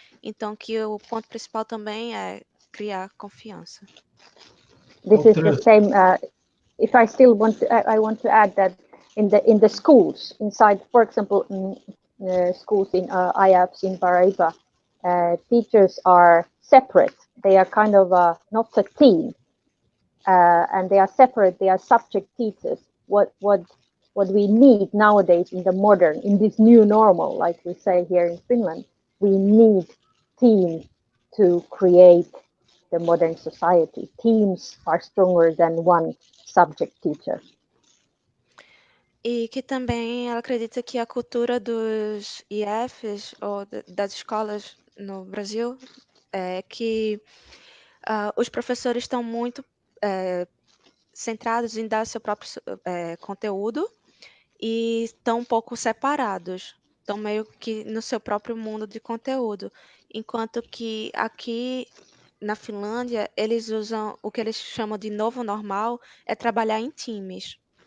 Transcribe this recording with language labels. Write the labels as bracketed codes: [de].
[pt] Então, que o ponto principal também é criar confiança. [en] This is the same. If I still want to, I want to add that in the schools inside, for example, schools in IAPS in Paraíba, teachers are separate. They are kind of not a team, and they are separate. They are subject teachers. What we need nowadays in this new normal, like we say here in Finland, we need team to create the modern society. Teams are stronger than one subject teacher. [pt] E que também ela acredita que a cultura dos IFs ou das escolas no Brasil é que os professores estão muito centrados em dar seu próprio conteúdo e estão um pouco separados, estão meio que no seu próprio mundo de conteúdo, enquanto que aqui na Finlândia eles usam o que eles chamam de novo normal, é trabalhar em times.